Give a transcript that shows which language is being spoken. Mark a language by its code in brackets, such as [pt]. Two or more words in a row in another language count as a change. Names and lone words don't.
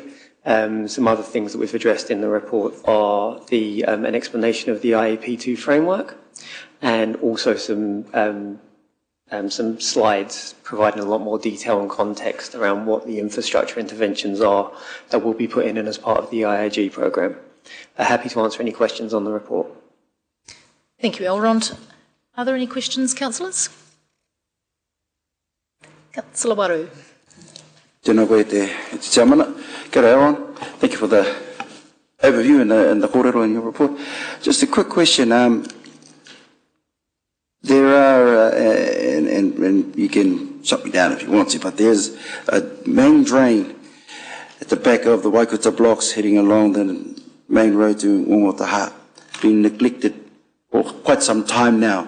[en] Some other things that we've addressed in the report are an explanation of the IAP2 framework, and also some slides providing a lot more detail and context around what the infrastructure interventions are that will be put in as part of the IIG programme. Happy to answer any questions on the report. Thank you, Elrond. Are there any questions, councillors? Councillor Waru. [mi] Tēnā koe te tiamana. Kia ora, Elrond. [en] Thank you for the overview and the kōrero in your report. Just a quick question. There are, and you can shut me down if you want to, but there's a main drain at the back of the Waikuta blocks heading along the main road to Ongotaha, being neglected for quite some time now.